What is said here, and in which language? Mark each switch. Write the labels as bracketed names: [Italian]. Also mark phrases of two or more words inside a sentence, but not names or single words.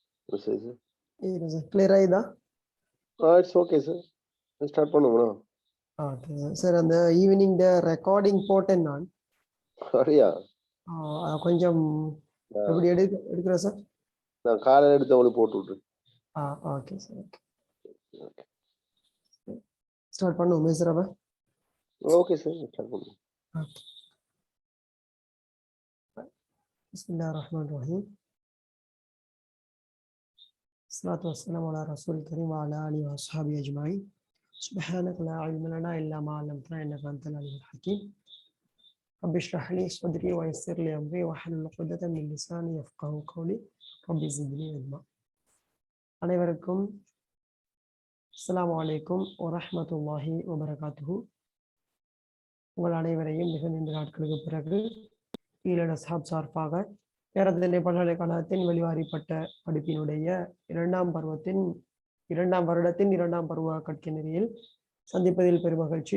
[Tamil] Clear ஆயிதா? [English] It's okay, sir. [Tamil] ஸ்டார்ட் பண்ணுவோமா? [English] okay sir. [Tamil] அந்த [English] evening recording [Tamil] போட்டேன் நான். சரியா? கொஞ்சம் எப்படி எடுக்கிற சார்? நான் காலையில எடுத்து அவளுக்கு போட்டு விட்டுறேன். [English] okay sir. okay. [Tamil] ஸ்டார்ட் பண்ணுவோம் சார் அப்ப. [English] okay sir, [Tamil] ஸ்டார்ட் பண்ணுவோம். [Arabic] ஓகே. بسم الله الرحمن الرحيم. الصلاة والسلام على رسول الكريم وعلى آله وأصحابه أجمعين. سبحانك لا علم لنا إلا ما علمتنا إنك أنت العليم الحكيم. رب اشرح لي صدري ويسر لي أمري واحلل عقدة من لساني يفقهوا قولي رب زدني علما. [Tamil] அனைவருக்கும் [Arabic] السلام عليكم ورحمة الله وبركاته. [Tamil] உங்கள் அனைவரையும் மிக நீண்ட நாட்களுக்கு பிறகு ஈழட சாப் சார்பாக பேரதனை பல்கலைக்கழகத்தின் வெளிவாரிப்பட்ட படிப்பினுடைய இரண்டாம் வருடத்தின் 2ஆம் பருவ கற்கை நெறியில் சந்திப்பதில் பெருமகிழ்ச்சி.